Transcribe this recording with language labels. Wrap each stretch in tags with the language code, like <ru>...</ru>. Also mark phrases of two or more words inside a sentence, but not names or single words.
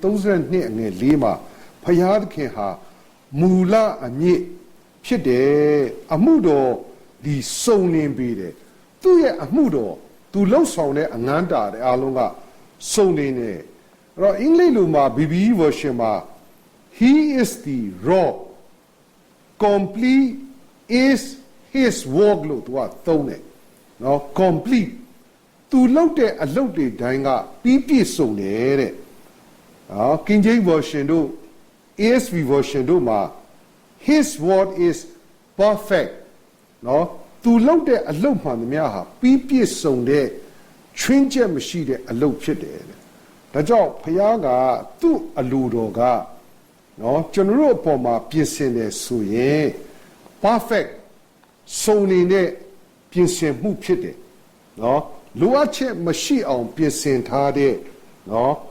<my>32 အငယ်4မှာဖယားသခင်ဟာမူလအမြင့်ဖြစ်တယ်အမှုတော်ဒီစုံလင်ပေတယ်သူ့ရဲ့အမှုတော်သူလှုပ်ဆောင်တဲ့အငန်းတာ တဲ့အားလုံးကစုံလင်တယ်အဲ့တော့အင်္ဂလိပ်လိုမှာ</my> <en>BBE version</en> <my>မှာ</my> <en>he is the rock complete is his work</en> <my>လို့သူကသုံးတယ်နော် complete သူလုပ်တဲ့အလုပ်တွေတိုင်းကပြီးပြည့်စုံတယ်တဲ့</my> <en>King James version</en> <my>တို့</my> <en>ASV version</en> <my>တို့မှာ his</my> <en>word is perfect</en> <my>နော်သူလုပ်တဲ့အလုပ်မှန်သမျှဟာပြီးပြည့်စုံတဲ့ချွင်းချက်မရှိတဲ့အလုပ်ဖြစ်တယ်တဲ့ဒါကြောင့်ဘုရားကသူ့အလိုတော်ကနော်ကျွန်တော်တို့အပေါ်မှာပြင်ဆင်တယ်ဆိုရင် perfect စုံနေတဲ့ပြင်ဆင်မှုဖြစ်တယ်နော်လိုအပ်ချက်မရှိအောင်ပြင်ဆင်ထားတဲ့နော်</my>